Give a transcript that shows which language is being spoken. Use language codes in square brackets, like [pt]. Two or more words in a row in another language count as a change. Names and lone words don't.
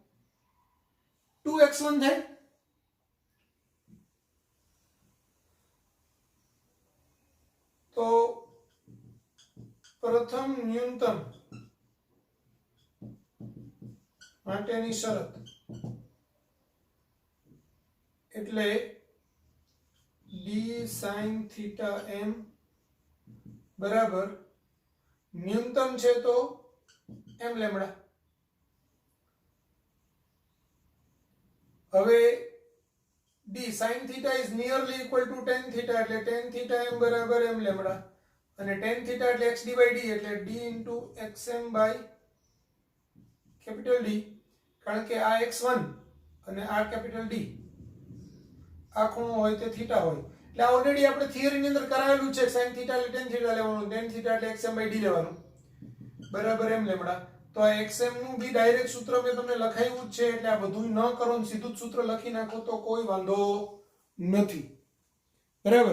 [gu] 2x1 થાય. તો પ્રથમ ન્યૂનતમ માટેની શરત એટલે [en] d sin theta m [gu] બરાબર ન્યૂનતમ છે તો m લેમ્બડા. [en] હવે d sin theta is nearly equal to tan theta, [gu] એટલે [en] tan theta m [gu] બરાબર m લેમ્બડા, અને [en] tan theta [gu] એટલે [en] x d by d, [gu] એટલે [en] d into xm by capital D, [gu] કારણ કે આ x1 અને આ [en] capital D [gu] આ ખૂણો હોય તે થીટા હોય. એટલે આ ઓલરેડી આપણે થિયરીની અંદર કરાવેલું છે. [en] sin theta [gu] એટલે [en] tan theta [gu] લેવાનું, [en] tan theta [gu] એટલે [en] xm by d [gu] લેવાનું, બરાબર m લેમ્બડા. તો આ xm નું બી ડાયરેક્ટ સૂત્ર મેં તમને લખાવ્યું જ છે, એટલે આ બધું ન કરો ને સીધું જ સૂત્ર લખી નાખો તો કોઈ વાંધો નથી, બરાબર.